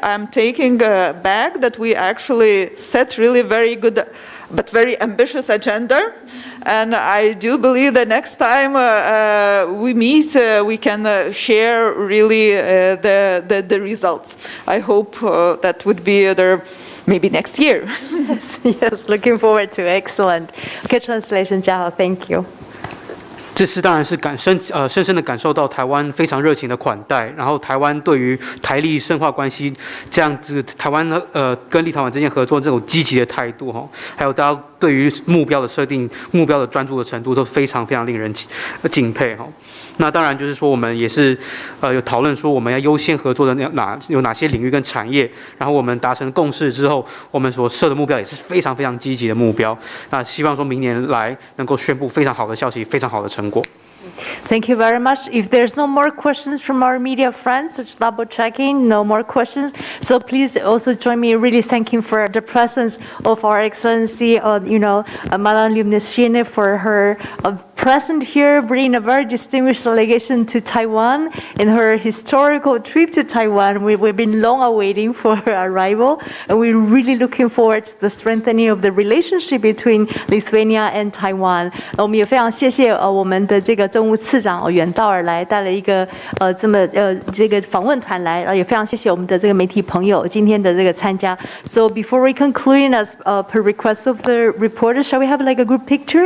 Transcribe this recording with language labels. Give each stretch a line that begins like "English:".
English: I'm taking back that we actually set really very good but very ambitious agenda, and I do believe that next time we meet, we can share really the results. I hope that would be maybe next year. Yes, looking forward to. Excellent. Okay, translation, 嘉豪 thank you.
Chinese: 这次当然是深深的感受到台湾非常热情的款待，然后台湾对于台立深化关系这样子，台湾跟立陶宛之间合作这种积极的态度哈，还有大家对于目标的设定、目标的专注的程度都非常非常令人敬佩哈。那当然就是说，我们也是有讨论说我们要优先合作的有哪些领域跟产业，然后我们达成共识之后，我们所设的目标也是非常非常积极的目标。那希望说明年来能够宣布非常好的消息，非常好的成果。
English: Thank you very much. If there's no more questions from our media friends, just double checking, no more questions. So please also join me in really thanking for the presence of our Excellency, Madame Liu Neshine, for her present here, bringing a very distinguished delegation to Taiwan in her historical trip to Taiwan. We've been long awaiting for her arrival, and we're really looking forward to the strengthening of the relationship between Lithuania and Taiwan.
Chinese: 我们也非常谢谢我们的这个政务次长远道而来，带了一个这个访问团来，也非常谢谢我们的这个媒体朋友今天的这个参加。
English: So before we conclude, as per request of the reporters, shall we have like a group picture?